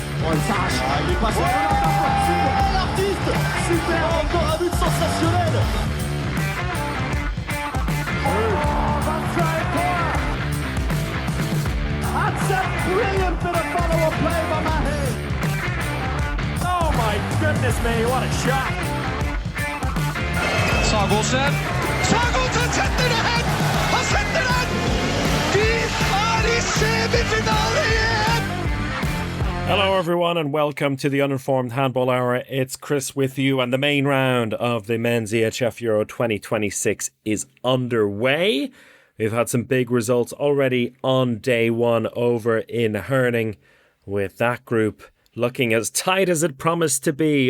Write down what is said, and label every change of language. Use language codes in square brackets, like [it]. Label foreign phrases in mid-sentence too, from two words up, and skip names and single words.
[fr] Sache. Il est passé. Super, l'artiste. Super, encore un but sensationnel. [en] That's a brilliant bit of follow-up play by Mahe. Oh my goodness me, what a shot. [no] Sagosen setter det hen! Han setter den! Vi er i semifinale igjen! [en] Hello everyone and welcome to the Uninformed Handball Hour. It's Chris with you, and the main round of the Men's EHF Euro 2026 is underway. We've had some big results already on day one over in Herning, with that group looking as tight as it promised to be.